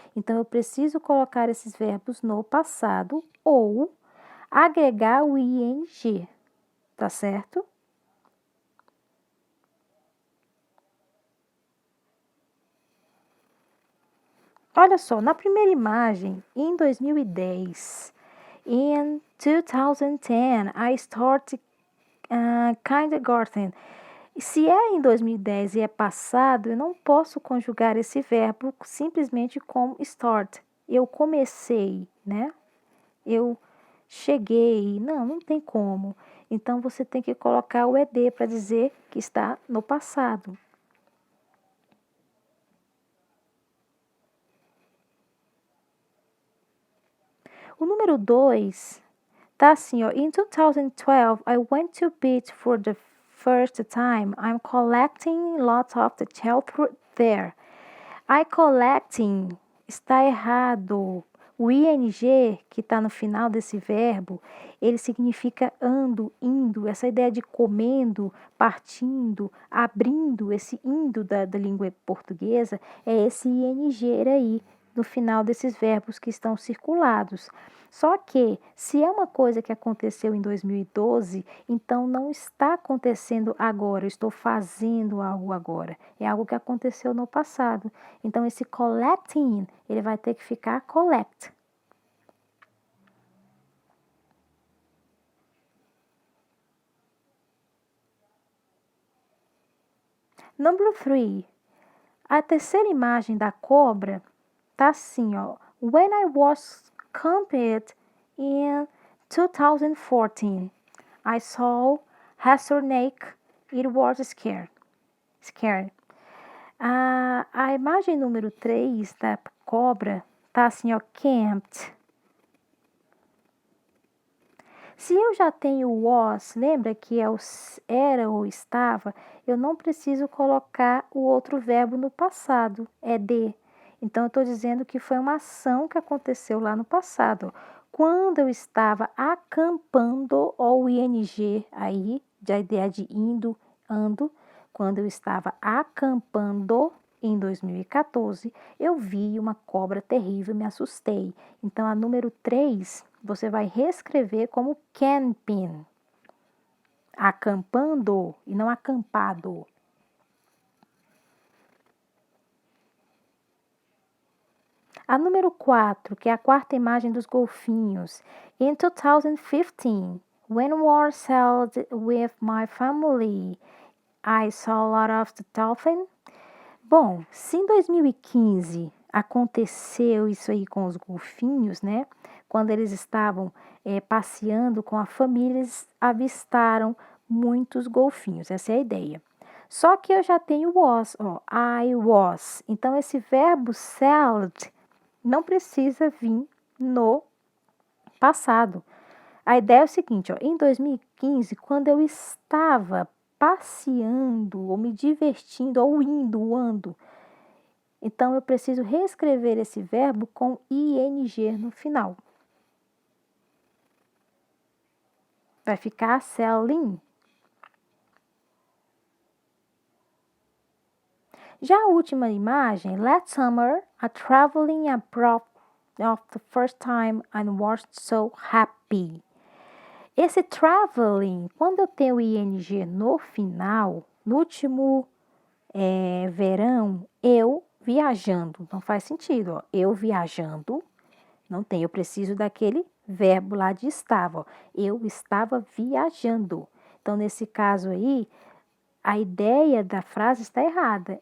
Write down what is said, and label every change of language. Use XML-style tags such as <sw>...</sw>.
<pt>Então, eu preciso colocar esses verbos no passado ou agregar o ing, tá certo? Olha só, na primeira imagem, em 2010, in</pt> <en>2010, I started kindergarten.</en> <pt>Se é em 2010 e é passado, eu não posso conjugar esse verbo simplesmente com start. Eu comecei, né? Eu cheguei. Não, não tem como. Então você tem que colocar o ed para dizer que está no passado. O número 2 tá assim, ó.</pt> <en>In 2012, I went to beach for the first time. I'm collecting lots of the shellfish there. I collecting</en> <pt>está errado. O ing que está no final desse verbo, ele significa ando, indo. Essa ideia de comendo, partindo, abrindo, esse indo da língua portuguesa, é esse ing aí, no final desses verbos que estão circulados. Só que, se é uma coisa que aconteceu em 2012, então não está acontecendo agora, eu estou fazendo algo agora. É algo que aconteceu no passado. Então, esse collecting, ele vai ter que ficar collect.</pt> <en>Number 3.</en> <pt>A terceira imagem da cobra tá assim, ó.</pt> <en>When I was camped in 2014, I saw rattlesnake. It was scared.</en> <pt>A imagem número 3 da cobra tá assim, ó, camped. Se eu já tenho was, lembra que é o era ou estava, eu não preciso colocar o outro verbo no passado, é de. Então, eu estou dizendo que foi uma ação que aconteceu lá no passado. Quando eu estava acampando, ou o ing aí, da ideia de indo, ando, quando eu estava acampando em 2014, eu vi uma cobra terrível e me assustei. Então, a número 3 você vai reescrever como camping, acampando e não acampado. A número 4, que é a quarta imagem dos golfinhos.</pt> <en>In 2015, when war sailed with my family, I saw a lot of the dolphin.</en> <pt>Bom, se em 2015 aconteceu isso aí com os golfinhos, né? Quando eles estavam passeando com a família, eles avistaram muitos golfinhos. Essa é a ideia. Só que eu já tenho was, ó,</pt> <en>I was.</en> <pt>Então, esse verbo sailed não precisa vir no passado. A ideia é o seguinte, ó, em 2015, quando eu estava passeando, ou me divertindo, ou indo, ando, então eu preciso reescrever esse verbo com ing no final. Vai ficar selling. Já a última imagem,</pt> <en>last summer, I traveling abroad of the first time and was so happy.</en> <pt>Esse traveling, quando eu tenho ing no final, no último verão, eu viajando, não faz sentido, ó. Eu viajando, não tem, eu preciso daquele verbo lá de estava, ó. Eu estava viajando. Então, nesse caso aí, a ideia da frase está errada.</pt>